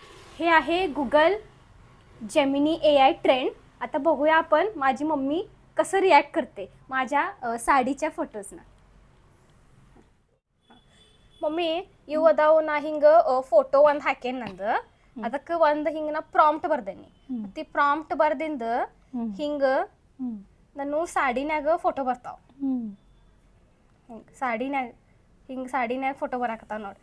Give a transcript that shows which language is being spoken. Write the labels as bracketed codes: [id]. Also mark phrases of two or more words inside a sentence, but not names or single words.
[mr] हे आहे गुगल जेमिनी [en] AI trend. [mr] आता बघूया आपण माझी मम्मी कसं रिॲक्ट करते माझ्या साडीच्या फोटोजना. [kn] ಮಮ್ಮಿ ಇವು ಅದಾವು ನಾ ಹಿಂಗ ಫೋಟೋ ಒಂದು ಹಾಕೇನಿ ನಂದು. ಅದಕ್ಕೆ ಒಂದು ಹಿಂಗೆ ನಾ ಪ್ರಾಂಪ್ಟ್ ಬರ್ದೇನಿ. ಮತ್ತೆ ಪ್ರಾಂಪ್ಟ್ ಬರ್ದಿಂದ ಹಿಂಗ ನಾನು ಸಾಡಿನ್ಯಾಗ ಫೋಟೋ ಬರ್ತಾವ. ಹಿಂಗೆ ಸಾಡಿನ್ಯಾಗ ಫೋಟೋ ಬರಾಕತ್ತಾವ ನೋಡಿ.